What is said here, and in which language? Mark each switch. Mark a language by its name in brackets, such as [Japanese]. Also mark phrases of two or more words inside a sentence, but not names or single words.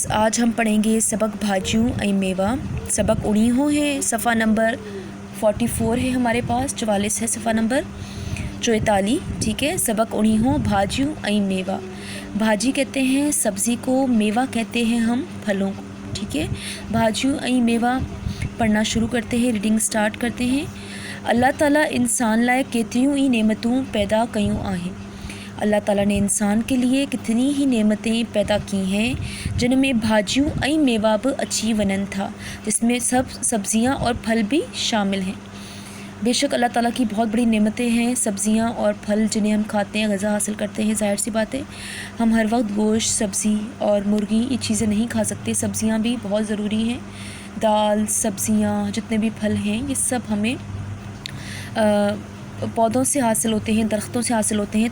[Urdu] آج ہم پڑھیں گے سبق [Sindhi] भाजियों ऐं मेवा। [Urdu] سبق اڑیہو ہے، صفحہ نمبر 44 ہے ہمارے پاس، 44 ہے صفحہ نمبر 44. ٹھیک ہے، سبق اڑیہو [Sindhi] भाजियों ऐं मेवा। [Urdu] بھاجی کہتے ہیں سبزی کو، میوہ کہتے ہیں ہم پھلوں کو. ٹھیک ہے, [Sindhi] भाजियों ऐं मेवा [Urdu] پڑھنا شروع کرتے ہیں, [English] reading start [Urdu] کرتے ہیں. [Sindhi] अल्लाह ताला इंसान लाए केतिरियूं ई नेमतूं पैदा कयूं आहिनि। [Urdu] اللہ تعالیٰ نے انسان کے لیے کتنی ہی نعمتیں پیدا کی ہیں، جن میں [Sindhi] भाजियों ऐं मेवा बि अची वञनि था, [Urdu] جس میں سب سبزیاں اور پھل بھی شامل ہیں. بیشک اللہ تعالیٰ کی بہت بڑی نعمتیں ہیں سبزیاں اور پھل، جنہیں ہم کھاتے ہیں، غذا حاصل کرتے ہیں. ظاہر سی بات ہے، ہم ہر وقت گوشت، سبزی اور مرغی یہ چیزیں نہیں کھا سکتے. سبزیاں بھی بہت ضروری ہیں۔ دال، سبزیاں، جتنے بھی پھل ہیں، یہ سب ہمیں پودوں سے حاصل ہوتے ہیں، درختوں سے حاصل ہوتے ہیں.